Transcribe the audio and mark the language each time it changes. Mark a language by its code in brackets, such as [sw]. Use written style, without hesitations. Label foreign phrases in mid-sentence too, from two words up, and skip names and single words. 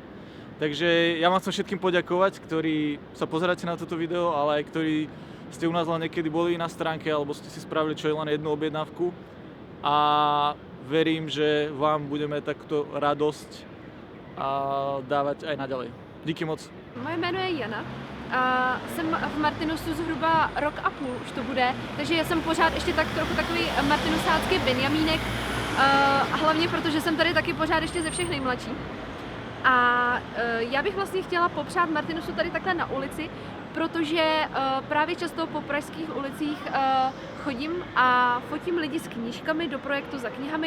[sk] Takže ja vám chcem všetkým poďakovať, ktorí sa pozeráte na toto video, ale aj ktorí ste u nás len niekedy boli na stránke alebo ste si spravili čo je len jednu objednávku a verím, že vám budeme takto radosť a dávať aj naďalej. [cs] Díky moc. Moje jméno je Jana a jsem v Martinusu zhruba rok a půl už to bude, takže já jsem pořád ještě tak trochu takový martinusácký benjamínek, a hlavně protože jsem tady taky pořád ještě ze všech nejmladší. A já bych vlastně chtěla popřát Martinusu tady takhle na ulici, protože právě často po pražských ulicích chodím a fotím lidi s knížkami do projektu Za knihami.